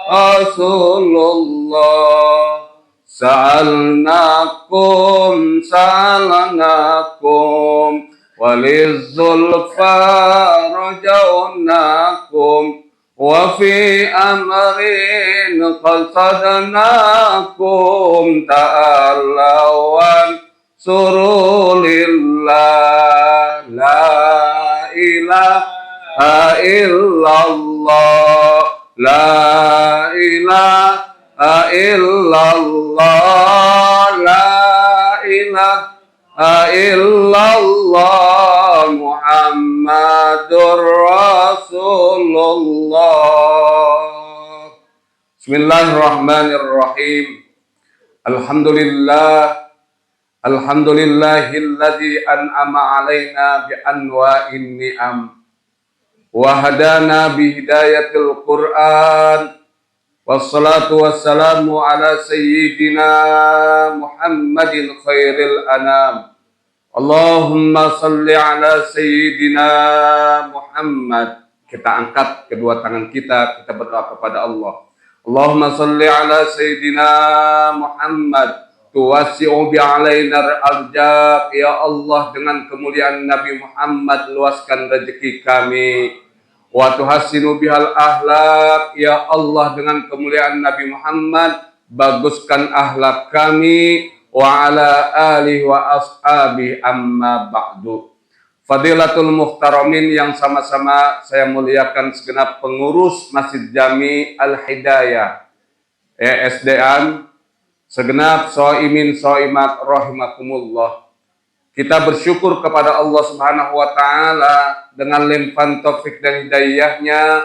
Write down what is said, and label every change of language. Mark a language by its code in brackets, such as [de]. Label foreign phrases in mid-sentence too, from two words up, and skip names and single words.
[ar] رسول الله سألناكم وللزلفى رجوناكم وفي أمر قصدناكم تعالوا سرور لله لا إله إلا الله لا إله إلا الله لا إله إلا الله محمد رسول الله. بسم الله الرحمن الرحيم. الحمد لله الذي أنعم علينا بأنواع النعم وهدانا بهداية القرآن. والصلاة والسلام على سيدنا محمد خير الأنام. اللهم صل على سيدنا محمد. [id] Kita angkat kedua tangan kita berdoa kepada Allah. [ar] اللهم صل على سيدنا محمد. توسع بها علينا الأرزاق. [id] Ya Allah, dengan kemuliaan Nabi Muhammad luaskan rezeki kami. [ar] وتحسن بها الأخلاق. [id] Ya Allah, dengan kemuliaan Nabi Muhammad baguskan akhlak kami. [ar] وعلى آله وأصحابه أما بعد. فضيلة المحترمين [id] yang sama-sama saya muliakan segenap pengurus Masjid Jami Al-Hidayah ESDM, segenap [ar] الصائمين الصائمات رحمكم الله. [id] Kita bersyukur kepada Allah [ar] سبحانه وتعالى [id] dengan limpahan taufik dan hidayahnya.